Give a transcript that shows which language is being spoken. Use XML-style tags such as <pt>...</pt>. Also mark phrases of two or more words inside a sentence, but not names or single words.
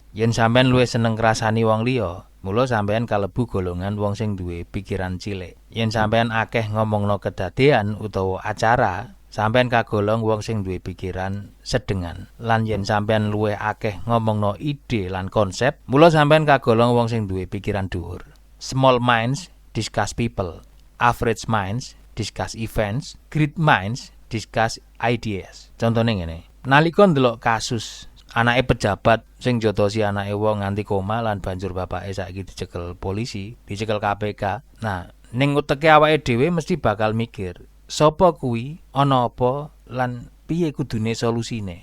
<jv>Yen sampean luwih seneng ngrasani wong liya, mula sampean kalebu golongan wong sing duwe pikiran cilik. Yen sampean akeh ngomongno kedadean utawa acara, sampean kagolong wong sing duwe pikiran sedengan. Lan yen sampean luwih akeh ngomongno ide lan konsep, mula sampean kagolong wong sing duwe pikiran dhuwur.</jv> <en>Small minds discuss people. Average minds discuss events, great minds discuss ideas.</en> <jv>Contone ngene. Nalika ndelok kasus anake pejabat sing jotosi anake wong nganti koma lan banjur bapake saiki dicekel polisi, dicekel KPK. Nah, ning uteke awake dhewe mesti bakal mikir, sapa kuwi, ana apa lan piye kudune solusine.</jv>